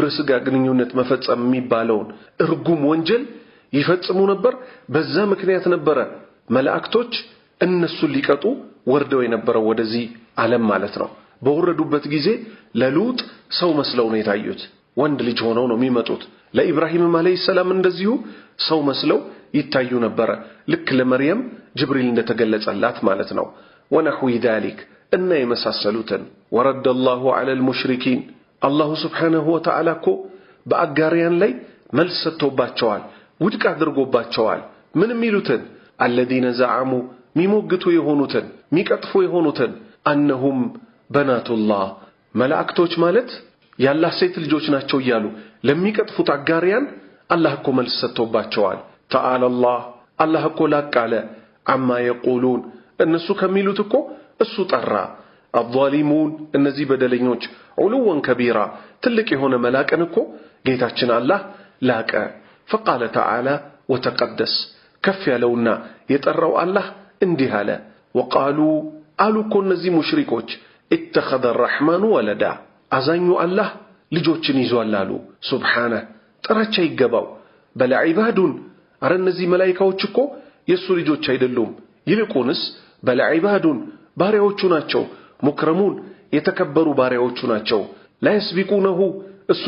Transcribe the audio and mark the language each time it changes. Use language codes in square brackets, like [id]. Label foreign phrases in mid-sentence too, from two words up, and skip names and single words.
[am] ስጋ ግንኙነት መፈጸም የሚባለውን እርጉም ወንጀል ይፈጽሙ ነበር በዛ ምክንያት ነበር መላእክቶች እነሱ ሊቀጡ ወርደው የነበረው ወደዚህ ዓለም ማለት ነው በወረዱበት ጊዜ ለሉጥ ሰው መስለው ነው የታዩት ወንድ ልጅ ሆነው ነው የሚመጡት ለኢብራሂም [ar] عليه السلام [am] እንደዚሁ ሰው መስለው ይታዩ ነበር ልክ ለመርየም ጅብሪል እንደተገለጸላት ማለት ነው [ar] ونحو ذلك [am] እና የመሳሰሉትን [ar] ورد الله على المشركين الله سبحانه وتعالى [am] ኮ በአጋሪያን ላይ መልስ ሰጥቶባቸዋል ውድቅ አድርጎባቸዋል ምን የሚሉትን [ar] الذين زعموا [am] ሚሞግቱ የሆኑትን ሚቀጥፉ የሆኑትን [ar] انهم بنات الله [am] መላእክቶች ማለት ያላህ ሴት ልጆች ናቸው ይያሉ ለሚቀጥፉት አጋሪያን አላህ እኮ መልስ ሰጥቶባቸዋል [ar] تعالى الله الله [am] እኮ ላቃለ [ar] عما يقولون [am] እነሱ ከሚሉት እኮ እሱ ጠራ። الظالمون እነዚህ በደለኞች [ar] علوا كبيرا [am] ትልቅ የሆነ መላቅን እኮ ጌታችን አላህ ላቀ። [ar] فقال تعالى وتقدس [am] ከፍ ያለውና የጠራው አላህ እንዲህ አለ وقالوا አሉ እኮ እነዚህ ሙሽሪኮች [ar] اتخذ الرحمن ولدا [am] አዛኙ አላህ ልጆችን ይዟል አሉ። ሱብሓነህ ጥራቻ ይገባው። [ar] بل عباد [am] አረ እነዚህ መላኢካዎች እኮ የሱ ልጆች አይደሉም። ይልቁንስ [ar] بل عباد [am] ባሪያዎቹ ናቸው። ሙክረሙን የተከበሩ ባሪያዎቹ ናቸው። [ar] لا يسبقونه [am] እሱን